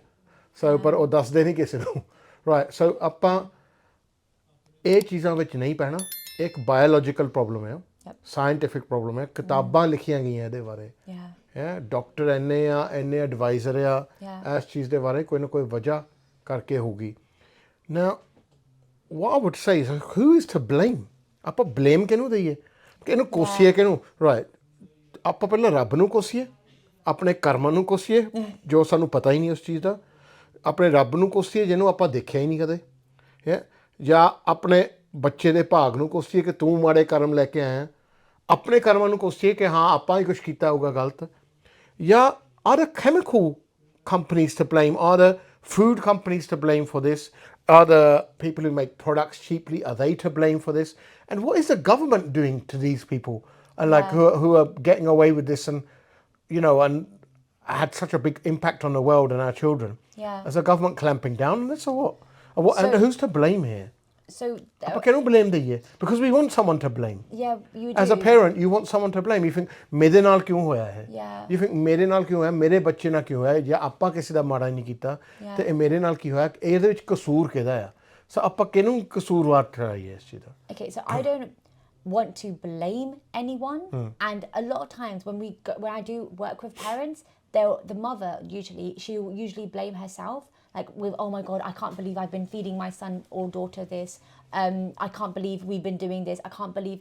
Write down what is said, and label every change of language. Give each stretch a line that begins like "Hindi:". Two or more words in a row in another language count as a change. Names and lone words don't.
Punjabi: ਸੋ ਪਰ ਉਹ ਦੱਸਦੇ ਨਹੀਂ ਕਿਸੇ ਨੂੰ, ਰਾਈਟ। ਸੋ ਆਪਾਂ ਇਹ ਚੀਜ਼ਾਂ ਵਿੱਚ ਨਹੀਂ ਪੈਣਾ। ਇੱਕ
English: biological problem
Punjabi: ਹੈ,
English: scientific problem
Punjabi: ਹੈ, ਕਿਤਾਬਾਂ ਲਿਖੀਆਂ ਗਈਆਂ ਇਹਦੇ ਬਾਰੇ, ਡਾਕਟਰ ਇੰਨੇ ਐਡਵਾਈਜ਼ਰ ਆ ਇਸ ਚੀਜ਼ ਦੇ ਬਾਰੇ, ਕੋਈ ਨਾ ਕੋਈ ਵਜ੍ਹਾ ਕਰਕੇ ਹੋਊਗੀ ਨਾ।
English: what I would say is, who is to blame?
Punjabi: ਆਪਾਂ ਬਲੇਮ ਕਿਹਨੂੰ ਦਈਏ, ਕਿ ਇਹਨੂੰ ਕੋਸੀਏ ਕਿਹਨੂੰ, ਰਾਈਟ। ਆਪਾਂ ਪਹਿਲਾਂ ਰੱਬ ਨੂੰ ਕੋਸੀਏ, ਆਪਣੇ ਕਰਮਾਂ ਨੂੰ ਕੋਸੀਏ ਜੋ ਸਾਨੂੰ ਪਤਾ ਹੀ ਨਹੀਂ ਉਸ ਚੀਜ਼ ਦਾ, ਆਪਣੇ ਰੱਬ ਨੂੰ ਕੋਸੀਏ ਜਿਹਨੂੰ ਆਪਾਂ ਦੇਖਿਆ ਹੀ ਨਹੀਂ ਕਦੇ, ਜਾਂ ਆਪਣੇ ਬੱਚੇ ਦੇ ਭਾਗ ਨੂੰ ਕੋਸੀਏ ਕਿ ਤੂੰ ਮਾੜੇ ਕਰਮ ਲੈ ਕੇ ਆਇਆ, ਆਪਣੇ ਕਰਮਾਂ ਨੂੰ ਕੋਸੀਏ ਕਿ ਹਾਂ ਆਪਾਂ ਹੀ ਕੁਛ ਕੀਤਾ ਹੋਊਗਾ ਗਲਤ, ਜਾਂ
English: are the chemical companies to blame, are the food companies to blame for this, are the people who make products cheaply, are they to blame for this, and what is the government doing to these people who are getting away with this and had such a big impact on the world and our children? Is the government clamping down on this or what? And who's to blame here? So
Punjabi: ਆਪਾਂ ਕਿਹਨੂੰ blame ਦਈਏ,
English: because we want someone to blame. You do. As a parent you want someone to blame. You think
Punjabi: ਮੇਰੇ ਨਾਲ ਕਿਉਂ ਹੋਇਆ ਹੈ,
English: you think
Punjabi: ਮੇਰੇ ਨਾਲ ਕਿਉਂ ਹੋਇਆ, ਮੇਰੇ ਬੱਚੇ ਨਾਲ ਕਿਉਂ ਹੋਇਆ, ਜਾਂ ਆਪਾਂ ਕਿਸੇ ਦਾ ਮਾੜਾ ਨਹੀਂ ਕੀਤਾ ਤੇ ਇਹ ਮੇਰੇ ਨਾਲ ਕੀ ਹੋਇਆ, ਇਹਦੇ ਵਿੱਚ ਕਸੂਰ ਕਿਹਦਾ ਆ। ਸੋ ਆਪਾਂ ਕਿਹਨੂੰ ਕਸੂਰਵਾਰ ਠਹਿਰਾਈਏ ਇਸ ਚੀਜ਼ ਦਾ।
English: Okay, so I don't want to blame anyone, and a lot of times when I do work with parents, the mother she'll usually blame herself, like with, oh my God, I can't believe I've been feeding my son or daughter this, I can't believe we've been doing this, I can't believe.